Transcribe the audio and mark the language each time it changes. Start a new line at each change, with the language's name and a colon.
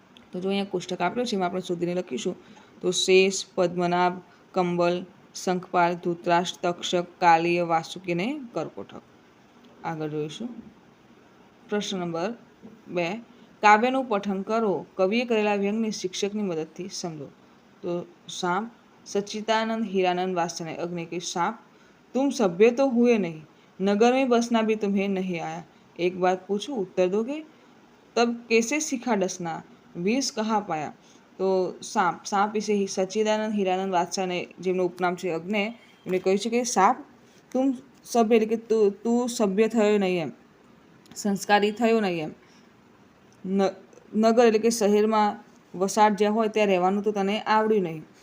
Gujarati: તો જો અહીંયા કોષ્ટક આપ્યું છે એમાં આપણે શોધીને લખીશું. તો શેષ, પદ્મનાભ, કંબલ, શંખપાલ, ધૃતરાષ્ટ્ર, તક્ષક, કાલિય, વાસુકી અને કરકોટક. આગળ જોઈશું. પ્રશ્ન નંબર 2. કાવ્યનું પઠન કરો. કવિએ કરેલા વ્યંગને શિક્ષકની મદદથી સમજો. તો સાપ.
Hindi: सच्चिदानंद हीरानंद वात्सल्य अग्नि के सांप, तुम सभ्य तो हुए नहीं, नगर में बसना भी तुम्हें नहीं आया, एक बात पूछूं उत्तर दोगे, तब कैसे सीखा डसना, विष कहाँ पाया.
Gujarati: તો સાપ વિશે સચ્ચિદાનંદ હીરાનંદ વાત્સલ્ય જેમનું ઉપનામ છે અગ્નિ, એમણે કહ્યું છે કે સાપ તું સભ્ય એટલે કે તું સભ્ય થયો નહીં એમ, સંસ્કારી થયો નહીં એમ. નગર એટલે કે શહેરમાં વસાટ જ્યાં હોય ત્યાં રહેવાનું તો તને આવડ્યું નહીં.